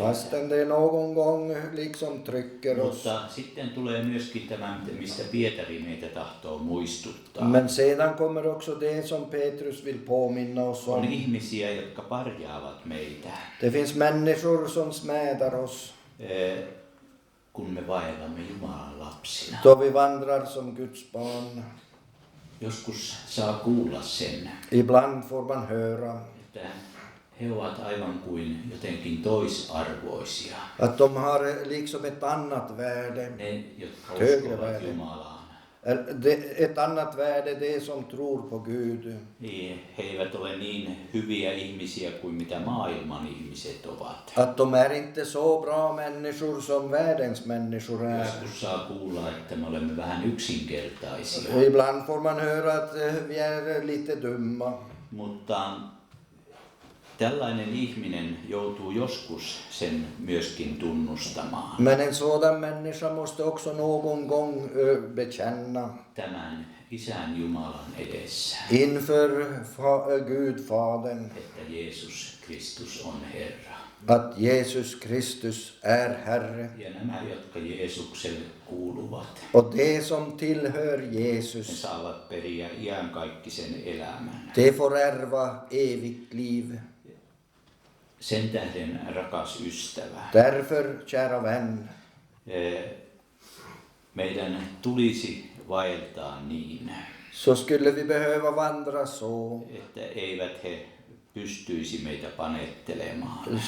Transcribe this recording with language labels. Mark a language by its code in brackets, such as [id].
[sv] Fastän det någon gång liksom trycker oss. [fi] Mutta sitten tulee myöskin tämä, mistä Pietari meitä tahtoo muistuttaa. [sv] Men sedan kommer också det som Petrus vill påminna oss [fi] On [sv] om. [fi] ihmisiä, jotka parjaavat meitä, [sv] Det finns människor som smädar oss [fi] kun me vaellamme Jumalan lapsina. [sv] då vi vandrar som Guds barn. [fi] Joskus saa kuulla sen, [sv] Ibland får man höra [fi] että he ovat aivan kuin jotenkin toisarvoisia. [sv] att de har liksom ett annat värde. [fi] Ne, jotka [sv] Högre [fi] uskovat [sv] värde. [fi] Jumalaan. [sv] Ett annat värde, det som tror på Gud. [fi] He eivät ole niin hyviä ihmisiä kuin mitä maailman ihmiset ovat. [sv] Att de är inte så bra människor som världens människor är. [fi] Joskus saa kuulla, että me olemme vähän yksinkertaisia. [sv] Ibland får man höra att vi är lite dumma. [fi] Mutta tällainen ihminen joutuu joskus sen myöskin tunnustamaan. [sv] Men en sådan människa måste också någon gång bekänna [fi] Tämän Isän Jumalan edessä, [sv] inför Gud Fadern [fi] että Jeesus Kristus on Herra. [sv] att Jesus Kristus är Herre. [fi] Ja nämä, jotka Jeesukselle kuuluvat, [sv] Och det som tillhör [fi] ne [sv] Jesus, [fi] saavat periä iankaikkisen elämän. [sv] det får ärva evigt liv. [fi] Sen tähden, rakas ystävä, [sv] Därför, kära vän, [fi] meidän tulisi vaeltaa niin, [sv] så skulle vi behöva vandra så, [fi] että eivät he pystyisi meitä panettelemaan.